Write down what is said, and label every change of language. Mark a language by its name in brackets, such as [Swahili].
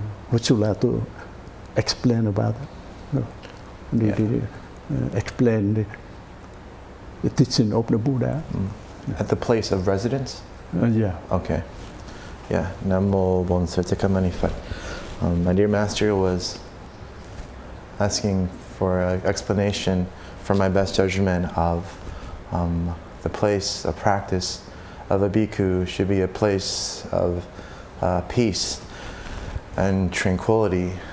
[English] Would you like to explain about that? No. Explain the teaching of the Buddha. At the place of residence? Yeah. Okay. [Vietnamese] Yeah, Nam Mô Bổn Sư Thích Ca Mâu Ni Phật. [English] My dear master was asking for an explanation from my best judgment of the place of practice of a bhikkhu should be a place of peace and tranquility.